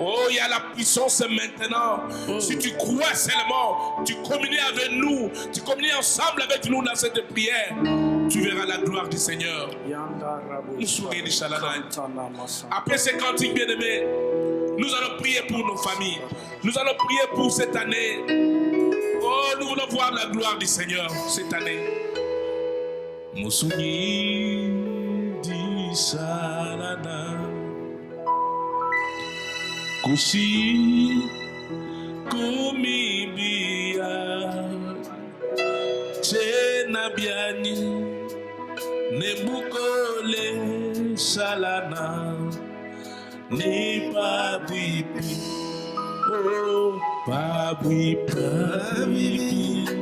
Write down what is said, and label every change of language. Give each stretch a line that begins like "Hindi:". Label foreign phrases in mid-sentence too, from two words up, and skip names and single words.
French: Oh, il y a la puissance maintenant. Si tu crois seulement, tu communies avec nous, tu communies ensemble avec nous dans cette prière, tu verras la gloire du Seigneur. Après ces cantiques, bien-aimés, nous allons prier pour nos familles. Nous allons prier pour cette année. Oh, nous voulons voir la gloire du Seigneur cette année.
Luba-Lulua: Musuni di salana kushi kumibia chena biani nebukole salana ni pabibi oh pabibi